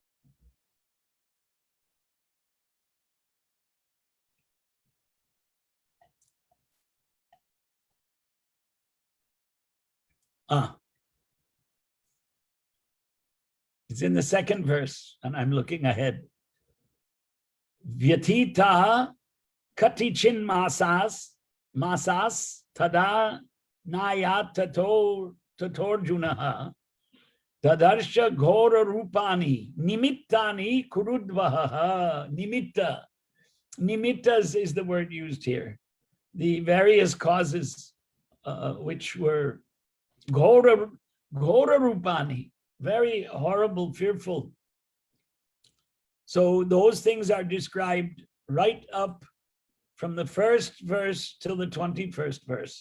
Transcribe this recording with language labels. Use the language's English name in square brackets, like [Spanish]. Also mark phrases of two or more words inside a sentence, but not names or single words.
[English] It's in the 2nd verse, and I'm looking ahead. [Sanskrit] व्यतीताः कतिचिन् मासास् तदा नायात् ततोऽर्जुनः ददर्श घोर रूपाणि निमित्तानि कुरूद्वहः. [English] Nimittas is the word used here. The various causes which were [Sanskrit] घोर रूपाणि, [English] very horrible, fearful. So those things are described right up from the 1st verse till the 21st verse.